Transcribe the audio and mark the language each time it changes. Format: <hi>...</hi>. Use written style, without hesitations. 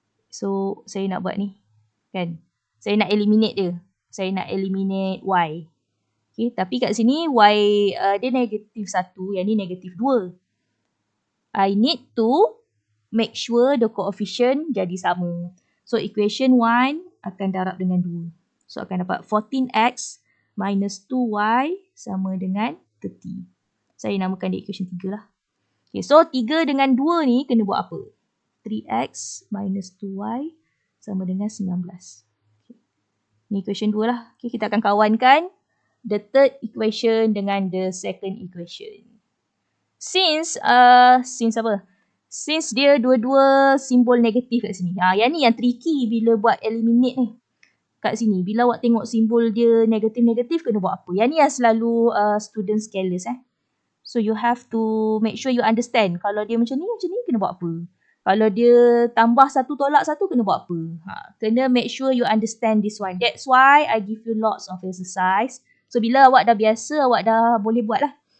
<ms>So saya nak buat ni. Kan? Saya nak eliminate dia. Saya nak eliminate y. Okay, tapi kat sini y dia negatif 1, yang ni negatif 2.</ms> <en>I need to make sure the coefficient jadi sama.</en> <ms>So equation 1 akan darab dengan 2. So akan dapat 14x minus 2y sama dengan 30. Saya namakan dia equation 3 lah. Okay, so 3 dengan 2 ni kena buat apa? 3x minus 2y sama dengan 19. Okay. Ni equation 2 lah. Okay, kita akan kawankan the third equation dengan the second equation. Since apa? Since dia dua-dua simbol negatif kat sini. Yang ni yang tricky bila buat eliminate ni. Kat sini. Bila awak tengok simbol dia negatif-negatif, kena buat apa? Yang ni yang selalu students careless.</ms> <en>So you have to make sure you understand. Kalau dia macam ni, kena buat apa?</en> <ms>Kalau dia tambah 1 tolak 1, kena buat apa? Kena make sure you understand this one.</ms> <en>That's why I give you lots of exercise.</en> <ms>So bila awak dah biasa, awak dah boleh buat lah.</ms>